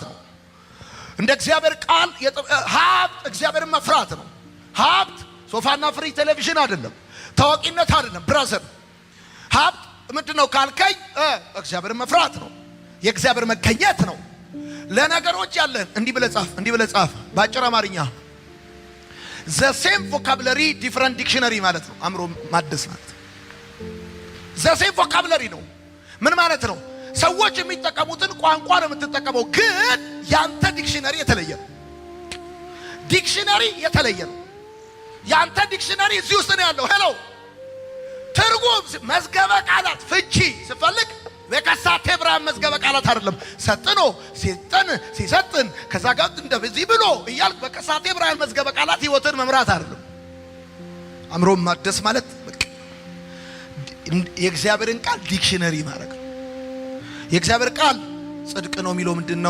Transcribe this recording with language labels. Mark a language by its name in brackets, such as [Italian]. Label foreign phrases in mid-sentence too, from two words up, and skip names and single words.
[Amharic] ነው። እንደ እግዚአብሔር ቃል ሀብት እግዚአብሔርን መፍራት ነው። ሀብት ሶፋና ፍሪ ቴሌቪዥን አይደለም፣ ታዋቂነት አይደለም። ብራዘር ሀብት ምንድነው ካልከኝ እግዚአብሔርን መፍራት ነው። የእግዚአብሔር መገኘት ነው። ለነገሮች ያለን እንዲህ ብለህ ጻፍ በአጭር አማርኛ [English] the same vocabulary different dictionary [Amharic] ማለት ነው። አእምሮ ማደስ ማለት [English] the same vocabulary [Amharic] ነው። ምን ማለት ነው? ሰዎች የሚጠቀሙትን ቋንቋ ነው የምትጠቀመው፣ ግን ያንተ ዲክሽነሪ የተለየ ነው። ዲክሽነሪ የተለየ ነው። ያንተ ዲክሽነሪ እዚህ ውስጥ ነው ያለው። ሄሎ ትርጉም መዝገበ ቃላት ፍቺ ስፈልግ በከሳቴ ብርሃን መዝገበ ቃላት አይደለም። ሰጥኖ ሲሰጥን ከዛ ጋር እንደዚህ ብሎ እያልክ በከሳቴ ብርሃን መዝገበ ቃላት ህይወትን መምራት አይደለም። አእምሮ ማደስ ማለት የእግዚአብሔርን ቃል ዲክሽነሪ ማድረግ ነው። የእግዚአብሔር ቃል ጽድቅ ነው የሚለው ምንድነው?